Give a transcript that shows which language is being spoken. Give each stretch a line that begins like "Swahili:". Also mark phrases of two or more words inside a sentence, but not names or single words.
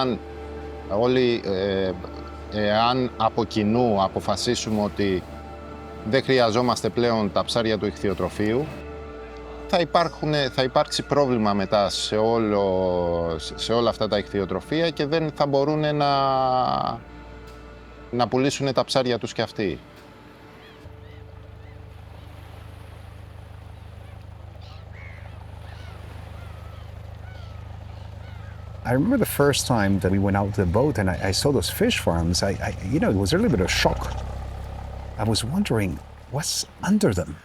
Greek: Εάν από κοινού αποφασίσουμε ότι δεν χρειαζόμαστε πλέον τα ψάρια του ιχθυοτροφείου, θα υπάρξει πρόβλημα μετά σε όλα αυτά τα ιχθυοτροφεία και δεν θα μπορούν να πουλήσουν τα ψάρια τους κι αυτοί.
English: I remember the first time that we went out with the boat and I saw those fish farms. It was a little bit of shock. I was wondering what's under them.